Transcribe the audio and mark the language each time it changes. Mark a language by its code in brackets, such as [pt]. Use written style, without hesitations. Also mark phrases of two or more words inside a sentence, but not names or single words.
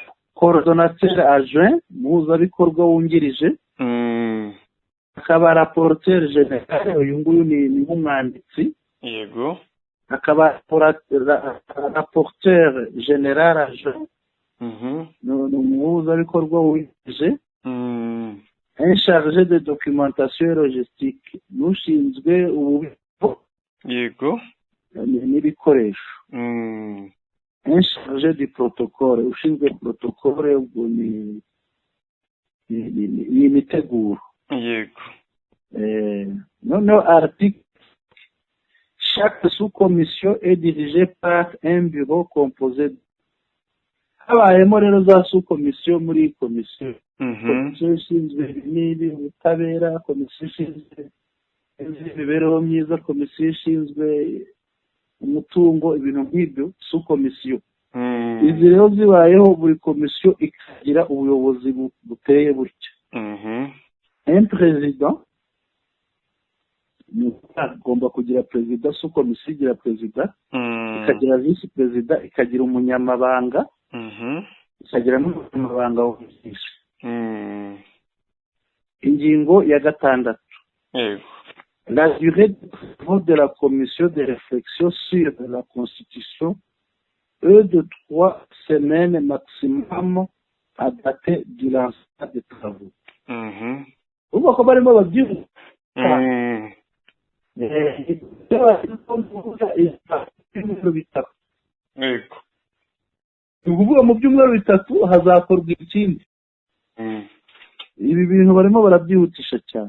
[fr] Coordonnateur adjoint, [rw] umuhuzabikorwa wungirije. Hakaba [fr] rapporteur general, [rw] uyu nguyu ni nk'umwanditsi. Hakaba [fr] rapporteur general adjoint, [rw] ni umuhuzabikorwa wungirije. [fr] Un chargé de documentation et logistique, [rw] n'ushinzwe ububiko n'ibikoresho. [fr] Un chargé du protocole, [rw] ushinzwe protocole, ubwo ni imiteguro. [fr] Noneho article, chaque sous-commission est dirigée par un bureau composé. [rw] habayemo rero za komisiyo muri komisiyo, komisiyo ishinzwe n'ibi ubutabera, komisiyo ishinzwe imibereho myiza, komisiyo ishinzwe umutungo, ibintu nk'ibyo komisiyo. Izi rero zibayeho, buri komisiyo ikagira ubuyobozi buteye butya. Perezida agomba kugira perezida, komisiyo igira perezida, ikagira visi perezida, ikagira umunyamabanga, ikagira n'umunyamabanga wungirije. Ingingo ya 6. [fr] La durée de travaux de la commission de réflexion sur la constitution est de 3 semaines maximum à dater du lancement des travaux. [rw] Ubu ko barimo babyibuka ukuvuga mu byumweru bitatu hazakorwa ikindi. Ibi bintu barimo barabyihutisha cyane,